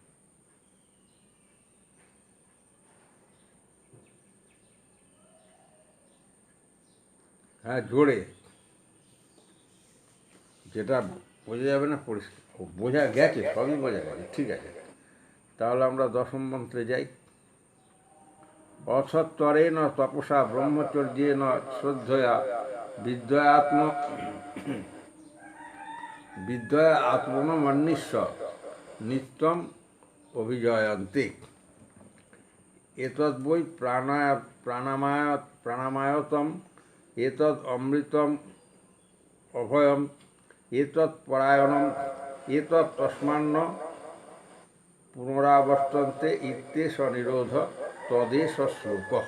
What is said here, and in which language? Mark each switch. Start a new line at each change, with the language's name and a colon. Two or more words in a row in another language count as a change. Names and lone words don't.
Bangla: হ্যাঁ, জোরে, যেটা বোঝা যাবে না পরিষ্কার, বোঝা গেছে, সবই বোঝা গেছে, ঠিক আছে। তাহলে আমরা দশম মন্ত্রে যাই।
Sanskrit: অসত্তরেণ তপসা ব্রহ্মচর্যেন শ্রদ্ধয়া বিদ্যয়াত্ম বিদ্যয়া আত্মনমন্বিষ্য নিত্যম অভিজয়ন্তে। এতদ্ বৈ প্রাণামায়তম এতদ অমৃতম অভয়ম এতৎ পরায়ণম এতৎ তস্মান্ন পুনরাবর্তন্তে ইত্যেষ নিরোধ তদেশ শ্লোক।